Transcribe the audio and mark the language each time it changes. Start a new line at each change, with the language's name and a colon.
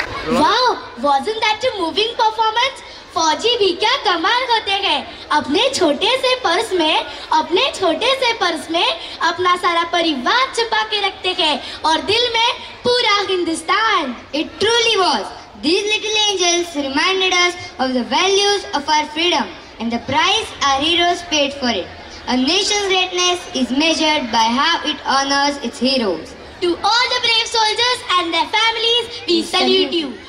English: Wow, wasn't that a moving performance?
Hindi: फौजी भी क्या कमाल होते गए। अपने छोटे से पर्स में अपना सारा परिवार छुपा के रखते गए और दिल में पूरा Hindustan.
English: It truly was. These little angels reminded us of the values of our freedom and the price our heroes paid for it. A nation's greatness is measured by how it honors its heroes. To all the brave soldiers and their families, we salute you.